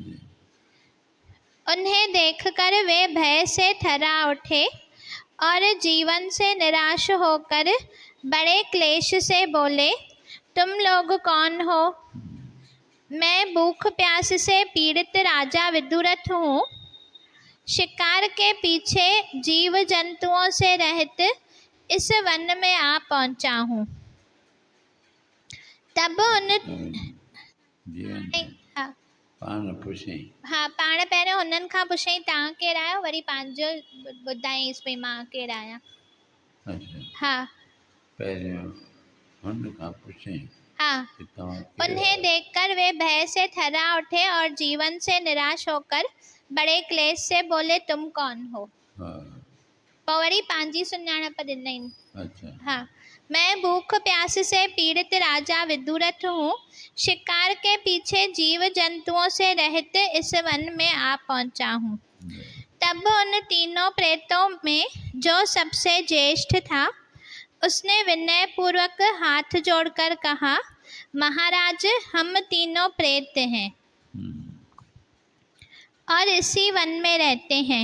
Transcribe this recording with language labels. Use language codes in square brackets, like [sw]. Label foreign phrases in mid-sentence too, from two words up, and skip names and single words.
[hi] उन्हें देखकर वे भय से थर्रा उठे और जीवन से निराश होकर बड़े क्लेश से बोले, तुम लोग कौन हो? मैं भूख प्यास से पीड़ित राजा विदुरथ हूँ। शिकार के पीछे जीव जंतुओं से रहित इस वन में आ पहुंचा हूँ। [sd] तब पाण पहिरियों हुननि खां पुछई तव्हां केरु आहियो, वरी पंहिंजो ॿुधाईंसि भई मां केरु आहियां। [hi] हाँ, हाँ। उन्हें देखकर वे भय से थर्रा उठे और जीवन से निराश होकर बड़े क्लेश से बोले, तुम कौन हो? [sd] पवरी पांजी सुञाणप ॾिनई। [hi] हाँ, मैं भूख प्यास से पीड़ित राजा विदुरथ हूँ। शिकार के पीछे जीव जंतुओं से रहित इस वन में आ पहुंचा हूँ। तब उन 3 प्रेतों में जो सबसे ज्येष्ठ था, उसने विनय पूर्वक हाथ जोड़कर कहा, महाराज, हम 3 प्रेत हैं और इसी वन में रहते हैं।